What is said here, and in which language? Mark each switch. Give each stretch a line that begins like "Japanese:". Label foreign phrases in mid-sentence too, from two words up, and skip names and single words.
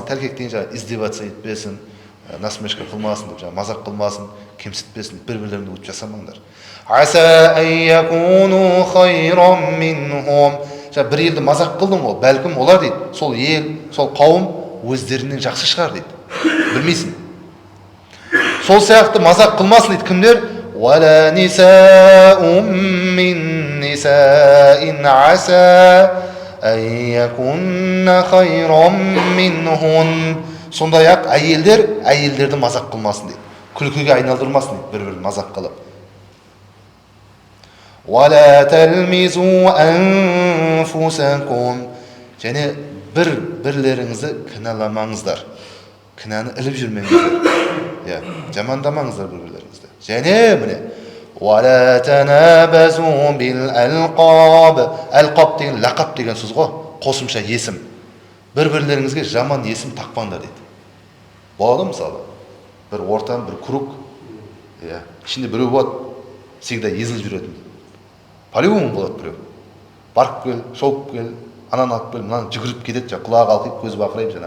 Kazakh: Тәлкек деген жаңа издеваться етпесін, насмешка қылмасын, мазақ қылмасын, кемсітпесін, бір-бірлеріңді өтіп жасамаңдар.
Arabic: عسى أن يكونوا خيرا منهم.
Kazakh: Бір елді мазақ қылдым ғой, бәлкім олар дейді, сол ел, сол қауым өздерінен жақсы шығар дейді. Білмейсің. Сол сияқты мазақ қылмасын дейді кімдер?
Arabic: ولا نساء من نساء عسى أن يكن خيرا منهن.
Kazakh: Сондай-ақ әйелдерді мазақ қылмасын дейді. Күлкіге айналдырмасын дейді, бір-бірін мазақ қылып.
Arabic: ولا تلمزوا أنفسكم.
Kazakh: Және бірлеріңізді кінәламаңыздар. Кінәні іліп жүрмеңіздер. Жамандамаңыздар бір-бірлеріңізді. Және міне
Arabic: ولا تنابزوا بالألقاب.
Kazakh: Алқаб деген лақап деген сөз ғой, қосымша есім. Бір-бірлеріңізге жаман есім тақпаңдар дейді. Болады мысалы, бір ортан, бір круг, ішінде біреу болады, всегда езіліп жүретін. По-любому болады біреу. Барып кел, шауып кел, ананы алып кел, мынаны жүгіріп кетеді, құлағы алқиып, көзі бақырайып жаңағы.